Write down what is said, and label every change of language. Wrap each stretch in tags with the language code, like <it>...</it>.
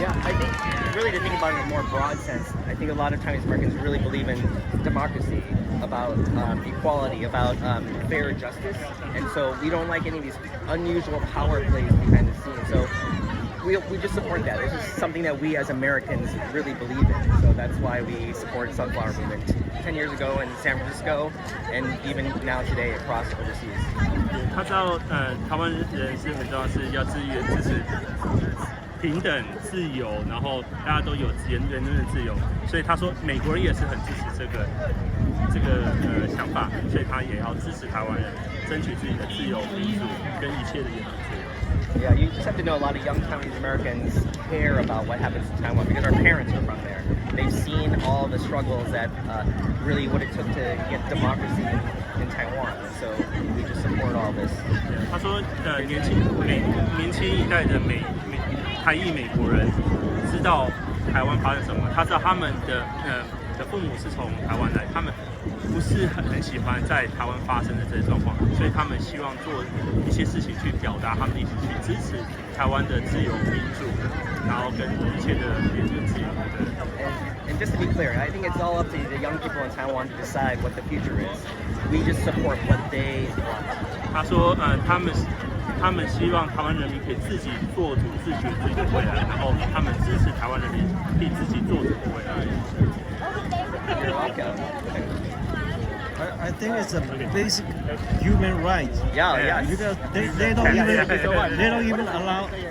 <en>Yeah, I think really to think about it in a more broad sense, I think a lot of Chinese Americans really believe in democracy, about equality, about fair justice, and so we don't like any of these unusual power plays behind the scenes. So we just support that. This is something that we as Americans really believe in. So that's why we support Sunflower Movement 10 years ago in San Francisco, and even now today across overseas.</en> <zh>他知道，台湾人是很重要，是要支持平等、自由，然后大家都有言论的自由，所以他说美国人也是很支持这个想法，所以他也要支持台湾人争取自己的自由、民主跟一切的言论自由。</zh> <en>Yeah, you just have to know a lot of young Chinese Americans care about what happens in Taiwan because our parents are from there. They've seen all the struggles that really what it took to get democracy in Taiwan. So we just support all this.</en> <zh>他说，年轻一代的台裔美国人知道台湾发生什么，他知道他们的父母是从台湾来，他们不是很喜欢在台湾发生的这些状况，所以他们希望做一些事情去表达他们的意思，去支持台湾的自由民主，然后跟一切的言论自由。</zh> <en>And just to be clear, I think it's all up to the young people in Taiwan to decide what the future is. We just support what they want.</en> <zh>他说，他们希望台湾人民可以自己做主、自决自己的未来，然后他们支持台湾人民可以自己做主的未来。</zh> <en>You're welcome. I think it's a basic human right. Yeah. Because they don't even allow.</en>